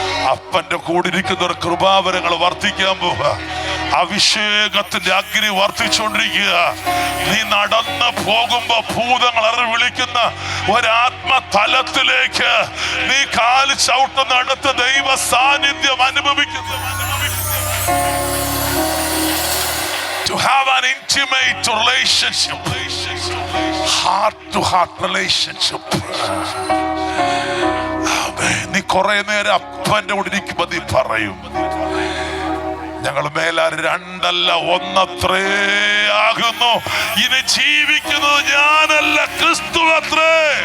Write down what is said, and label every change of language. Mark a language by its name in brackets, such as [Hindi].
[Malayalam] അപ്പന്റെ കൂടിരിക്കുന്ന ഒരു കൃപാവരങ്ങൾ വർദ്ധിക്കാൻ പോവുക. അഭിഷേകത്തിന്റെ അഗ്നി വർദ്ധിച്ചുകൊണ്ടിരിക്കുക. നീ നടന്ന് പോകുമ്പോ ഭൂതങ്ങൾ വിളിക്കുന്ന ഒരാത്മതലത്തിലേക്ക് നീ കാല് ചവിട്ടുന്നിടത്ത് ദൈവ സാന്നിധ്യം അനുഭവിക്കുന്നു. [English] To have an intimate relationship, heart to heart relationship. [Malayalam] നീ കുറെ നേരം അപ്പന്റെ കൂടെ ഇരിക്കുമ്പോ നീ പറയും, ഞങ്ങൾ മേലാൽ രണ്ടല്ല ഒന്നത്രേ ആകുന്നു, ഇനി ജീവിക്കുന്നത് ഞാനല്ല ക്രിസ്തു അത്രേ.